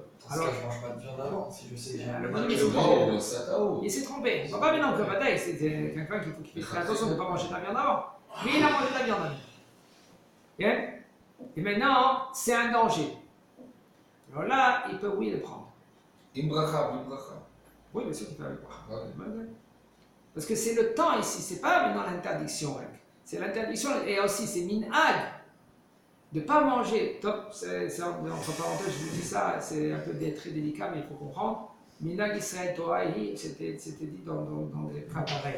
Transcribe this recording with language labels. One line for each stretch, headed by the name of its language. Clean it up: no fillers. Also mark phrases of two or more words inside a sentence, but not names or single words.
French: Alors, je mange pas de viande avant, si je sais que j'ai un il s'est trompé. Il ne va pas maintenant que bataille, c'est quelqu'un qui fait attention de ne pas manger de la viande avant. Mais il a mangé de la viande avant. Et maintenant, c'est un danger. Alors là, il peut, oui, le prendre.
Hebrew: עם ברכה, בלי ברכה.
French: Oui, bien sûr qu'il peut le prendre.
Hebrew: אוקיי.
French: Parce que c'est le temps ici, c'est pas maintenant l'interdiction. C'est l'interdiction, et aussi c'est minhag de ne pas manger. Top, c'est entre parenthèses, je vous dis ça, c'est un peu très délicat, mais il faut comprendre.
Hebrew: מנהג ישראל תורה,
French: c'était dit dans des cas pareils.